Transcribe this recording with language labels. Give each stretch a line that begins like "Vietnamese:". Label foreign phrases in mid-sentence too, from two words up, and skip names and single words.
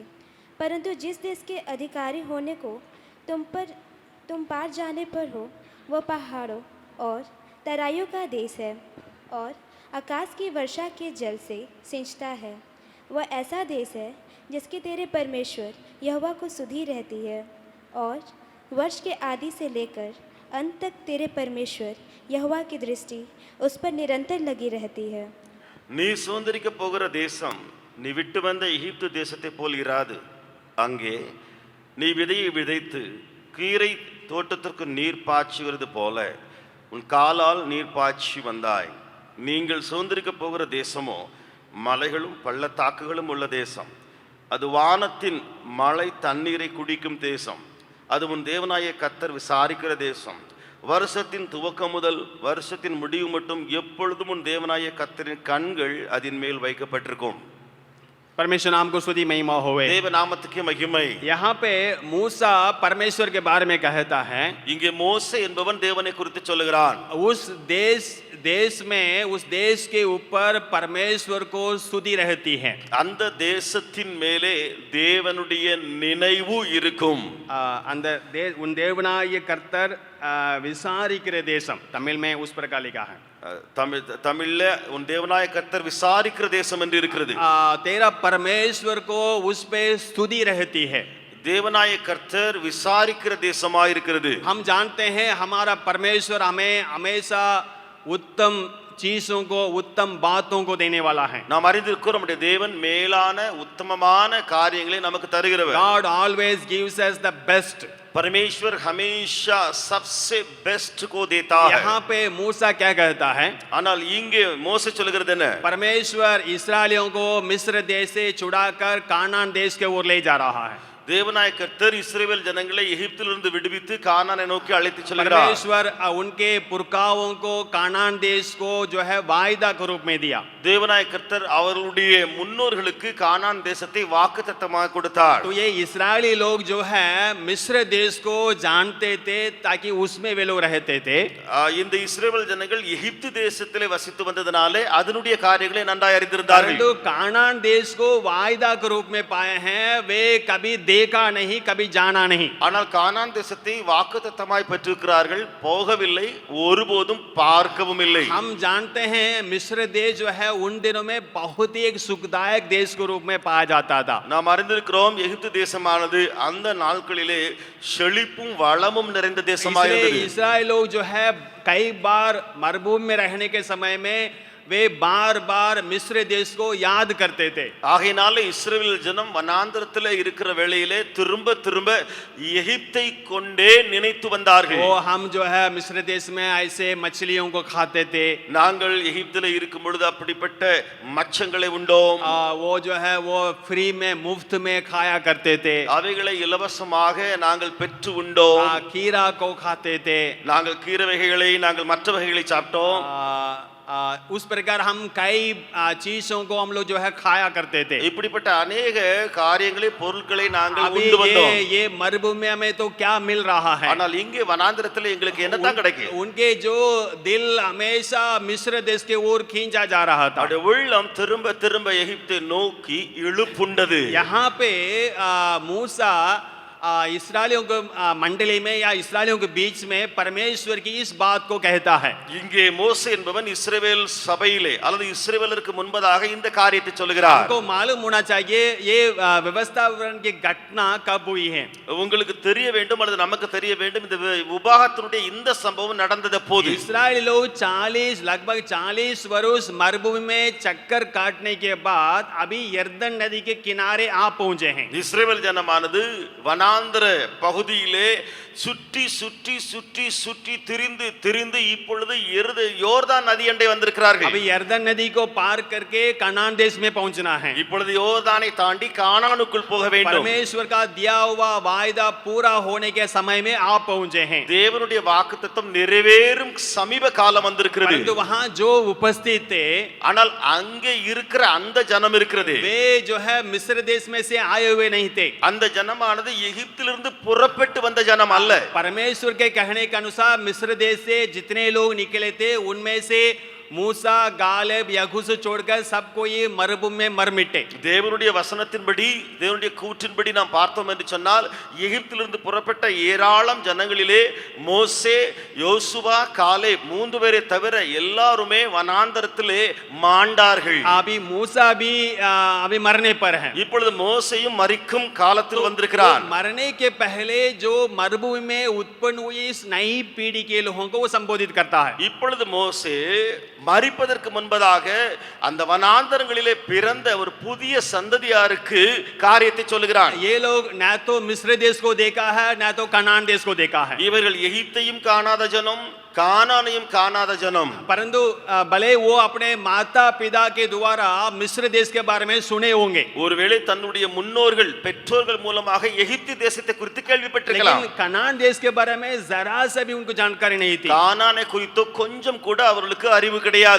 Hindi: परंतु जिस देश के अधिकारी होने को तुम पार जाने पर हो वह पहाड़ों और तराइयों का देश है और आकाश की वर्षा के जल से सींचता है। वह ऐसा देश है जिसकी तेरे परमेश्वर यहोवा को सुधि रहती है और वर्ष के आदि से लेकर अंत तक तेरे परमेश्वर यहोवा की दृष्टि उस पर निरंतर लगी रहती है।
Tamil: நீ சுதந்திரிக்க போகிற தேசம் நீ விட்டு வந்த எகிப்து தேசத்தை போல் இராது. அங்கே நீ விதையை விதைத்து கீரை தோட்டத்திற்கு நீர் பாய்ச்சுகிறது போல உன் காலால் நீர் பாய்ச்சி வந்தாய். நீங்கள் சுதந்திரிக்க போகிற தேசமோ மலைகளும் பள்ளத்தாக்குகளும் உள்ள தேசம். அது வானத்தின் மழை தண்ணீரை குடிக்கும் தேசம். அது உன் தேவனாய கர்த்தர் விசாரிக்கிற தேசம். வருஷத்தின் துவக்கம் முதல் வருஷத்தின் முடிவு மட்டும் எப்பொழுதும் உன் தேவனாய கர்த்தரின் கண்கள் அதன் மேல் வைக்கப்பட்டிருக்கும்.
Hindi: परमेश्वर नाम को स्तुति महिमा होवे।
Tamil: தேவ நாமத்துக்கு மகிமை.
Hindi: यहाँ पे मूसा परमेश्वर के बारे में कहता है,
Tamil: இங்கே மோசே என்பவன் தேவனை குறித்து சொல்லுகிறான்.
Hindi: उस देश में, उस देश के ऊपर परमेश्वर को स्तुति रहती है।
Tamil: அந்த தேசத்தின் மேலே தேவனுடைய நினைவு இருக்கும். அந்த உன் தேவனாய கர்த்தர் விசாரிக்கிற தேசம்,
Hindi: तमिल में उस प्रकार लिखा है।
Tamil: தமிழ்ல உன் தேவனாய கர்த்தர் விசாரிக்கிற தேசம் என்று இருக்கிறது.
Hindi: तेरा परमेश्वर को उस पे स्तुति रहती है।
Tamil: தேவனாய கர்த்தர் விசாரிக்கிற தேசமாய் இருக்கிறது.
Hindi: हम जानते हैं हमारा परमेश्वर हमें हमेशा उत्तम चीजों को, उत्तम बातों को देने वाला है।
Tamil: நாம் அறிந்திருக்கிறோம் நம்முடைய தேவன் மேலான உத்தமமான காரியங்களை நமக்கு தருகிறவர்.
English: God always gives us the best.
Hindi: परमेश्वर हमेशा सबसे बेस्ट को देता है. यहाँ पे मूसा क्या कहता है?
Tamil: ஆனால் இங்கே மோசே சொல்கிறது என்ன?
Hindi: परमेश्वर इस्राएलियों को मिस्र देश से छुड़ाकर कानान देश के ओर ले जा रहा है.
Tamil: தேவனாய கர்த்தர் இஸ்ரவேல் ஜனங்களை எகிப்திலிருந்து விடுவித்து கானானை நோக்கி அழைத்து செல்கிறார்.
Hindi: परमेश्वर उनके पुरखाओं को कानान देश को जो है वायदा के रूप में दिया.
Tamil: தேவனாய கர்த்தர் அவர்களுடைய முன்னோர்களுக்கு கானான் தேசத்தை வாக்குத்தத்தமாக கொடுத்தார்.
Hindi: तो ये इस्राएली लोग जो है मिस्र देश को जानते थे ताकि उसमें वे लोग रहते थे.
Tamil: இந்த இஸ்ரவேல் ஜனங்கள் எகிப்து தேசத்திலே வசித்து வந்ததனாலே அதனுடைய காரியங்களை நன்றாய் அறிந்திருந்தார்கள்.
Hindi: परंतु कानान देश को वायदा के रूप में पाए हैं, वे कभी देखा नहीं, कभी जाना नहीं.
Tamil: ஆனால் கானான் தேசத்தை வாக்குத்தத்தமாய் பெற்றிருக்கிறார்கள், போகவில்லை, ஒருபோதும் பார்க்கவும் இல்லை.
Hindi: हम जानते हैं मिस्र देश जो है उन दिनों में बहुत ही एक सुखदायक देश के रूप में पाया जाता था.
Tamil: நாம் அறிந்திருக்கிறோம் எகிப்து தேசமானது அந்த நாட்களிலே செழிப்பும் வளமும் நிறைந்த தேசமாய்
Hindi: इसलिए
Tamil: இருந்தது.
Hindi: इस्राएल लोग जो है कई बार मरुभूमि में रहने के समय में वे बार बार मिस्र देश को याद करते थे.
Tamil: ஆகையினாலே இஸ்ரவேல் ஜனம் வனாந்தரத்திலே இருக்கிற வேளையிலே திரும்ப திரும்ப எகிப்தை கொண்டே நினைத்து வந்தார்கள்.
Hindi: वो हम जो है मिस्र देश में ऐसे मछलियों को खाते थे.
Tamil: நாங்கள் எகிப்திலே இருக்கும் பொழுது அப்படிப்பட்ட மச்சங்களை உண்டோம்.
Hindi: वो जो है वो फ्री में मुफ्त में खाया करते थे.
Tamil: அவைகளை இலவசமாக நாங்கள் பெற்று உண்டோம்.
Hindi: खीरा को खाते थे.
Tamil: நாங்கள் கீரை வகைகளை நாங்கள் மற்ற வகைகளை சாப்பிட்டோம்.
Hindi: उस प्रकार हम कई चीजों को हम लोग जो है खाया करते थे.
Tamil: இப்படிப்பட்ட अनेक காரியங்களை பொருட்களை நாங்கள்
Hindi: अभी
Tamil: உண்டு வந்தோம்.
Hindi: ये मरुभूमि में तो क्या मिल रहा है?
Tamil: ஆனால் இங்கே வனாந்திரத்தில் எங்களுக்கு என்னதான் கிடைக்கும்?
Hindi: उनके जो दिल हमेशा मिस्र देश के ओर खींचा जा रहा था.
Tamil: அவருடைய உள்ளம் திரும்ப திரும்ப எகிப்தை நோக்கி இழுப்புண்டது.
Hindi: यहाँ पे मूसा इस्राएलियों को मंडली में या इस्राएलियों के बीच में परमेश्वर की इस बात को कहता है.
Tamil: இங்கே மோசே என்பவன் இஸ்ரவேல் சபையிலே அல்லது இஸ்ரவேலருக்கு முன்பதாக இந்த காரியத்தை சொல்கிறார்.
Hindi: आपको मालूम होना चाहिए ये व्यवस्थापन की घटना कब हुई है.
Tamil: உங்களுக்கு தெரிய வேண்டும் அல்லது நமக்கு தெரிய வேண்டும் இந்த உபாகத்தினுடைய இந்த சம்பவம் நடந்தது போது.
Hindi: इस्राएली लोग 40 लगभग 40 वर्ष मरुभूमि में चक्कर काटने के बाद अभी यर्दन नदी के किनारे आ पहुंचे हैं.
Tamil: இஸ்ரவேல் ஜனமானது வனாந்தர பகுதியிலே சுற்றி சுற்றி சுற்றி சுற்றி திரிந்து திரிந்து இப்பொழுது யோர்தான் நதி அண்டை வந்திருக்கிறார்கள்.
Hindi: अभी यर्दन नदी को पार करके कनान देश में पहुंचना है.
Tamil: இப்பொழுது யோர்தானை தாண்டி கானானுக்குள் போக வேண்டும்.
Hindi: परमेश्वर का दिया हुआ वायदा पूरा होने के समय में आप पहुंचे हैं.
Tamil: தேவனுடைய வாக்குத்தத்தம் நிறைவேறும் சமீப காலம் வந்திருக்கிறது.
Hindi: परंतु वहां जो उपस्थित थे,
Tamil: ஆனால் அங்கே இருக்கிற அந்த ஜனம் இருக்கிறது,
Hindi: वे जो है मिस्र देश में से आए हुए नहीं थे.
Tamil: அந்த ஜனமானது எகிப்திலிருந்து புறப்பட்டு வந்த ஜனம் அல்ல.
Hindi: परमेश्वर के कहने के अनुसार मिस्र देश से जितने लोग निकले थे उनमें से மூசா காலேப் யகுசு छोड़कर सबको ये मरुभूमि में मर मिटे.
Tamil: தேவனுடைய வசனத்தின்படி தேவனுடைய கூற்றின்படி நாம் பார்த்தோம் என்று சொன்னால் எகிப்திலிருந்து புறப்பட்ட ஏராளம் ஜனங்களிலே மோசே யோசுவா காலேப் மூன்று பேரை தவிர எல்லாருமே வனாந்தரத்திலே மாண்டார்கள்.
Hindi: अभी मूसा भी अभी मरने पर है.
Tamil: இப்பொழுது மோசேயும் மரிக்கும் காலத்தில் வந்திருக்கிறான்.
Hindi: मरने के पहले जो मरुभूमि में उत्पन्न हुई इस नई पीढ़ी के लोगों को वो संबोधित करता है.
Tamil: இப்பொழுது மோசே மரிப்பதற்கு முன்பதாக அந்த வனாந்தரங்களிலே பிறந்த ஒரு புதிய சந்ததியாருக்கு காரியத்தை சொல்லுகிறான்.
Hindi: ये लोग ना तो मिस्र देश को देखा है ना तो कनान देश को देखा है.
Tamil: இவர்கள் எகிப்தையும் காணாத ஜனம், கானானையும் காணாத ஜனம்.
Hindi: परंतु भले वो अपने माता पिता के द्वारा मिस्र देश के बारे में सुने होंगे.
Tamil: ஒருவேளை தன்னுடைய முன்னோர்கள் பெற்றோர்கள் மூலமாக எகிப்து தேசத்தை குறித்து கேள்விப்பட்டிருக்கலாம்.
Hindi: लेकिन कनान देश के बारे में जरा सा भी उनको जानकारी नहीं थी.
Tamil: கானானை குறித்து கொஞ்சம் கூட அவர்களுக்கு அறிவு கிடையாது.